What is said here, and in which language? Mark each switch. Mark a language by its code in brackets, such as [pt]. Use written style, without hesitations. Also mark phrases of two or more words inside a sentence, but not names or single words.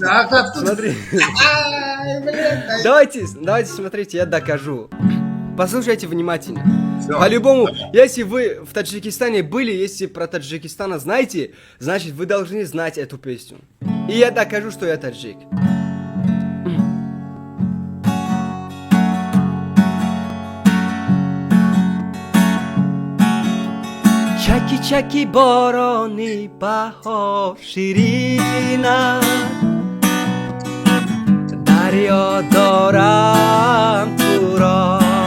[ru] А как тут? Смотри. Ай, блядь. Давайте, смотрите, я докажу. Послушайте внимательно. Всё. По-любому, если вы в Таджикистане были, если про Таджикистан знаете, значит вы должны знать эту песню. И я докажу, что я таджик. [tg] چکی بارانی بهار شیرین است دریا دارم تو را